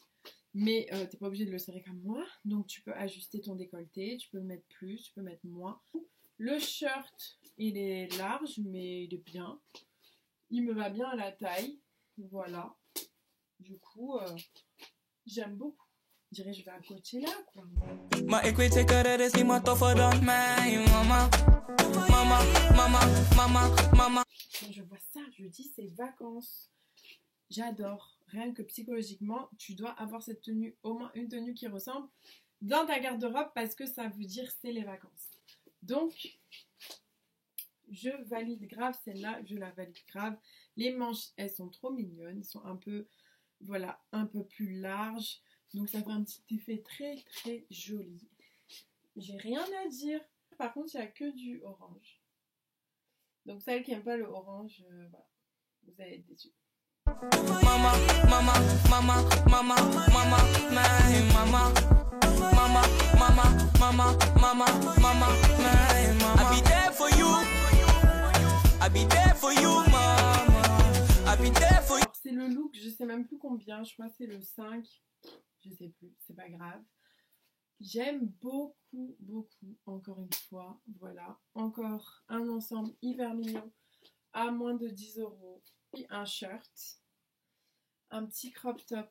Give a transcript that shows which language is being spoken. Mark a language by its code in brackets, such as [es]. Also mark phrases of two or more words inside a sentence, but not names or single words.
[fr] Mais t'es pas obligé de le serrer comme moi. Donc, tu peux ajuster ton décolleté. Tu peux le mettre plus, tu peux mettre moins. Le shirt, il est large, mais il est bien. Il me va bien à la taille. Voilà. Du coup, j'aime beaucoup. Je dirais, je vais à Coachella, quoi. [nl] Maar ik weet zeker, er is niemand toffer dan mij, mama. Mama, mama, mama, mama. [fr] Quand je vois ça, je dis, c'est vacances. J'adore. Rien que psychologiquement, tu dois avoir cette tenue, au moins une tenue qui ressemble dans ta garde-robe parce que ça veut dire c'est les vacances. Donc, je valide grave celle-là, je la valide grave. Les manches, elles sont trop mignonnes, elles sont un peu, voilà, un peu plus larges. Donc ça fait un petit effet très très joli. J'ai rien à dire. Par contre, il n'y a que du orange. Donc celle qui n'aime pas le orange, voilà, vous allez être déçus. [en] Mama, mama, mama, mama, mama, my mama. Mama, mama, mama, mama, mama, my mama. I be there for you. I be there for you, mama. I be there for you. [fr] Alors, c'est le look, je sais même plus combien, je crois que c'est le 5. Je sais plus, c'est pas grave. J'aime beaucoup, beaucoup, encore une fois. Voilà, encore un ensemble hyper mignon à moins de 10 €. Et un shirt, un petit crop top.